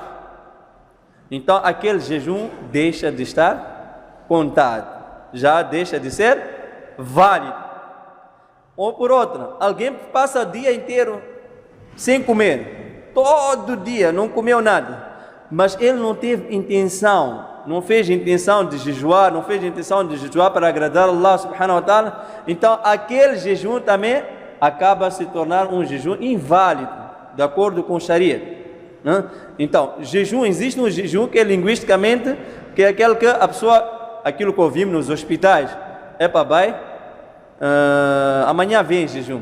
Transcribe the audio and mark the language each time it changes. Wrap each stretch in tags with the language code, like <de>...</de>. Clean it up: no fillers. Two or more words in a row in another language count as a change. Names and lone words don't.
<pt>Então aquele jejum deixa de estar contado, já deixa de ser válido. Ou por outra, alguém passa o dia inteiro sem comer, todo dia não comeu nada, mas ele não teve intenção, não fez intenção de jejuar, não fez intenção de jejuar para agradar Allah</pt> <ar>subhanahu wa ta'ala,</ar> <pt>então aquele jejum também acaba se tornar um jejum inválido, de acordo com o Sharia. Então, jejum, existe um jejum que é linguisticamente, que é aquele que a pessoa, aquilo que ouvimos nos hospitais, amanhã vem jejum.</pt>